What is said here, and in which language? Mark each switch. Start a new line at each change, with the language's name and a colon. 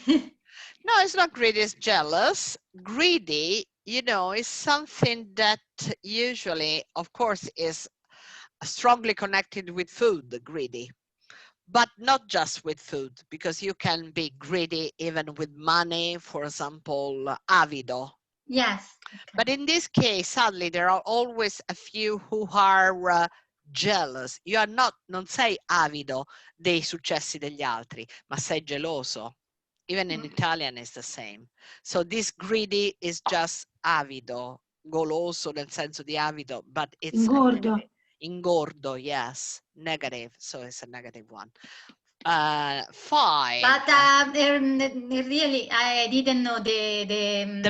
English: No, it's not greedy, it's jealous. Greedy, you know, is something that usually, of course, is strongly connected with food, greedy. But not just with food, because you can be greedy even with money, for example, avido. Yes. Okay. But in this case, sadly, there are always a few who are jealous. You are not,
Italian: non sei avido dei successi degli altri, ma sei geloso.
English: Even in Italian it's the same. So this greedy is just
Italian: avido, goloso nel senso di avido,
English: but it's
Italian: Ingordo.
English: Ingordo, yes, negative, so it's a negative one. 5. But really, I didn't know the